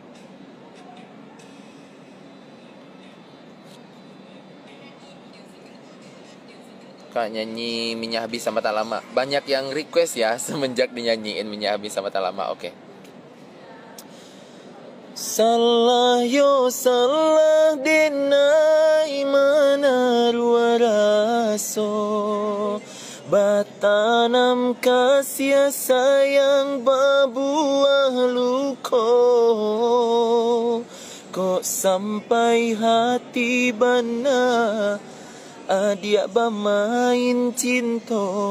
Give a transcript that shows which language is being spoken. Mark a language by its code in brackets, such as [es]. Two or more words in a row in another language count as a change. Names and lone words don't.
[id] Kak, nyanyi Minyak Habis sama Tak Lama. Banyak yang request ya semenjak dinyanyiin Minyak Habis sama Tak Lama. Oke. [min] Salah yo salah denai mana ruaraso batanam kasih sayang babuah luko kok sampai hati bana adia bamain cinta